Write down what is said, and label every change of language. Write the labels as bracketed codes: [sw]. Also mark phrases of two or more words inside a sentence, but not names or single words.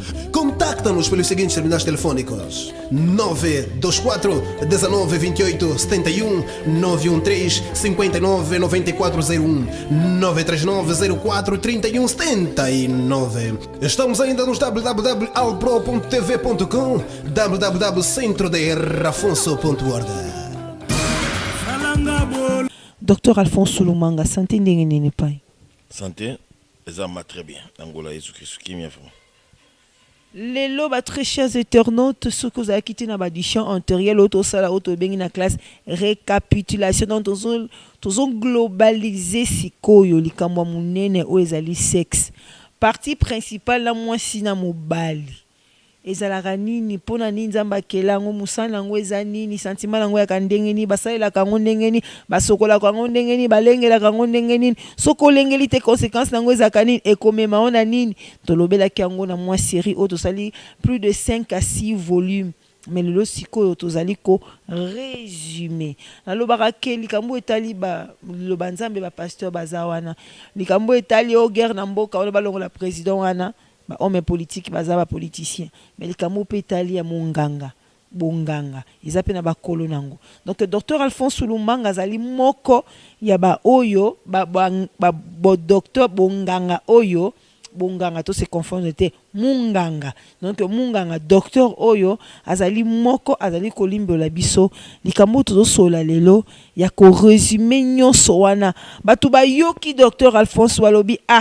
[pt] Contacta-nos pelos seguintes terminais telefônicos: 924 19 28 71, 913 59 9401, 939 04 31 79. Estamos ainda nos www.alpro.tv.com, www.centroderrafonso.org. [fr] Docteur Alphonse Lumanga, [ln] santé ndenge nini pai? [fr] Santé, ça va très bien. Angola Jésus-Christ qui m'y fait. [ln] Lelo ba [fr] très chers internautes, ce que vous avez quitté [ln] na ba [fr] édition antérieure, [ln] auto sala auto bengi na [fr] classe récapitulation donc tous globaliser [ln] sikoyo likamwa munene o ezali sexe. [fr] Partie principale [ln] la mwasi na mobali. Ezalaka nini mpona nini nzambe akelango musala yango eza nini sentiment yango yaka ndenge nini basalelaka yango ndenge nini basokolaka yango ndenge nini balengelaka yango ndenge nini soki olengeli te conséquence nango ezalaka nini ekomema ona nini tolobelaki yango na mwa série oyo tosali [fr] plus de 5 à 6 volumes mais [ln] lelo sikoyo tozali ko résumé nalobaka ke likambo etali loba nzambe bapasteur baza wana likambo etali o guerre na mboka wana balongola président wana [fr] homme politique [ln] bazaba politicien mais likambo pe etali ya monganga bonganga eza pe na bakolo nango donc docteur Alphonse Lumanga azali moko ya ba oyo ba docteur bonganga oyo bonganga to [fr] se confondre [ln] te munganga donc munganga docteur oyo azali moko azali kolimbola biso likambo tozosola lelo ya ko résumer nyonso wana batu bayoki docteur Alphonse walobi